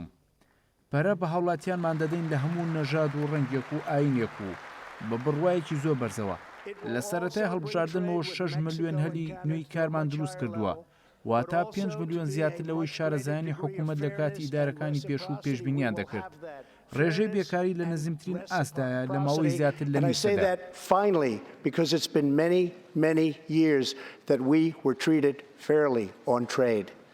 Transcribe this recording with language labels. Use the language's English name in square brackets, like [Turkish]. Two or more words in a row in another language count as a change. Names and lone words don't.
[Central Kurdish] پەرە بە هاوڵاتیانمان دەدەین لە هەموو نەژاد و ڕەنگێک و ئاینێک و بە بڕوایەکی زۆر بەرزەوە. لە سەرەتای هەڵبژاردنەوە 6 ملیۆن هەلی نوێی کارمان دروست کردووە. واتە 5 ملیۆن زیاتر لەوەی شارەزایانی حکوومەت لە کاتی ئیدارەکانی پێشوو پێشبینیان دەکرد. ڕێژەی بێکاری لە نزیمترین ئاستایە لە ماوەی زیاتر لە [English] And I say that finally because it's been many years that we were treated fairly on trade.